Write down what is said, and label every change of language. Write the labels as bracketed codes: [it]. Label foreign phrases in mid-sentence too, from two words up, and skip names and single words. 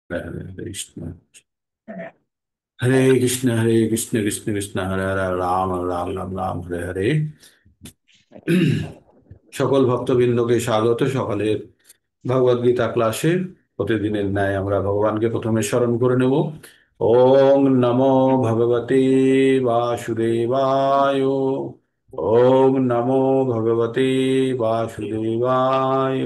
[sa] हरे हरे कृष्ण, हरे कृष्ण कृष्ण कृष्ण हरे हरे, राम राम राम राम हरे हरे। [bn] সকল ভক্তবৃন্দকে স্বাগত সকালের ভগবদ গীতা ক্লাসে। প্রতিদিনের ন্যায় আমরা ভগবানকে প্রথমে স্মরণ করে নেব। [sa] ওং নমো ভগবতে বাসুদেবায়। ওং নমো ভগবতে বাসুদেবায়।